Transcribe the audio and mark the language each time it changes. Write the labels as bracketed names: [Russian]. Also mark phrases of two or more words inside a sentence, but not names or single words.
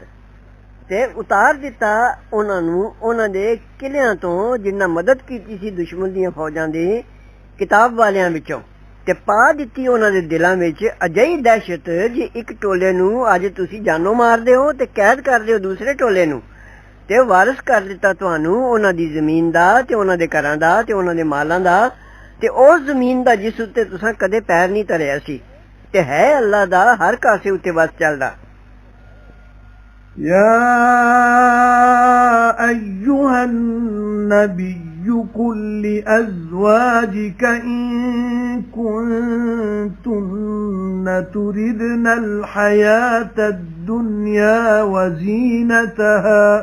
[Punjabi] ਤੇ ਉਤਾਰ ਦਿੱਤਾ ਉਹਨਾਂ ਨੂੰ ਉਹਨਾਂ ਦੇ ਕਿਲਿਆਂ ਤੋਂ ਜਿਨ੍ਹਾਂ ਮਦਦ ਕੀਤੀ ਸੀ ਦੁਸ਼ਮਣ ਦੀਆਂ ਫੌਜਾਂ ਦੀ ਕਿਤਾਬ ਵਾਲਿਆਂ ਵਿੱਚੋਂ ਤੇ ਪਾ ਦਿੱਤੀ ਉਹਨਾਂ ਦੇ ਦਿਲਾਂ ਵਿੱਚ ਅਜਿਹੀ ਦਹਿਸ਼ਤ ਜੇ ਇੱਕ ਟੋਲੇ ਨੂੰ ਅੱਜ ਤੁਸੀਂ ਜਾਨੋਂ ਮਾਰਦੇ ਹੋ ਤੇ ਕੈਦ ਕਰਦੇ ਹੋ ਦੂਸਰੇ ਟੋਲੇ ਨੂੰ ਤੇ ਵਾਰਿਸ ਕਰ ਦਿੱਤਾ ਤੁਹਾਨੂੰ ਉਹਨਾਂ ਦੀ ਜ਼ਮੀਨ ਦਾ ਤੇ ਉਹਨਾਂ ਦੇ ਘਰਾਂ ਦਾ ਤੇ ਉਹਨਾਂ ਦੇ ਮਾਲਾਂ ਦਾ ਤੇ ਉਸ ਜ਼ਮੀਨ ਦਾ ਜਿਸ ਉੱਤੇ ਤੁਸੀਂ ਕਦੇ ਪੈਰ ਨਹੀਂ ਧਰਿਆ ਸੀ ਤੇ ਹੈ ਅੱਲਾ ਦਾ ਹਰ ਕਾਸੇ ਉੱਤੇ ਵਸ ਚੱਲਦਾ [Arabic] يا أيها النبي قل لأزواجك إن كنتن تردن الحياة الدنيا وزينتها